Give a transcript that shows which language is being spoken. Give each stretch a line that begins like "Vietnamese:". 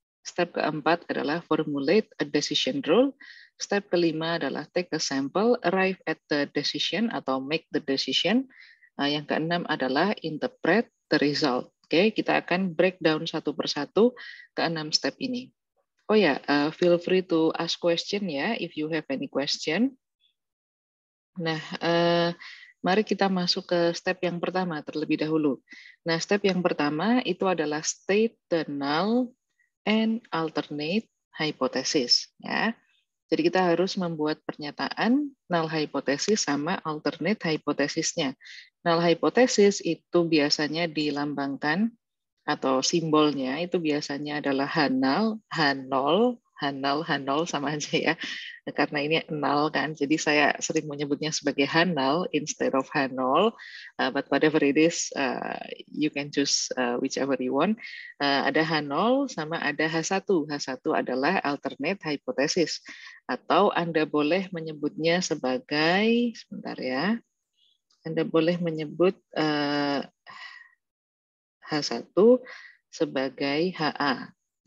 English: Step
Indonesian: keempat adalah
English: formulate a decision rule. Step
Indonesian: kelima adalah
English: take a sample, arrive at the decision atau make the decision.
Indonesian: Yang keenam adalah
English: interpret the result.
Indonesian: Oke, kita akan breakdown satu persatu ke 6 step ini.
English: Oh ya, feel free to ask question ya, if you have any question.
Indonesian: Nah, mari kita masuk ke step yang pertama terlebih dahulu. Nah, step yang pertama itu adalah
English: state the null and alternate hypothesis.
Indonesian: Ya. Jadi kita harus membuat pernyataan null hypothesis sama alternate hypothesisnya. Null hypothesis itu biasanya dilambangkan atau simbolnya itu biasanya adalah H0, H0, H0, H0 sama aja ya. Karena ini nol kan, jadi saya sering menyebutnya sebagai H0
English: instead of
Indonesian: H0.
English: But whatever it is, you can choose whichever you want.
Indonesian: Ada H0 sama ada H1. H1 adalah alternate hypothesis. Atau Anda boleh menyebutnya sebagai, sebentar ya, Anda boleh menyebut H1 sebagai HA.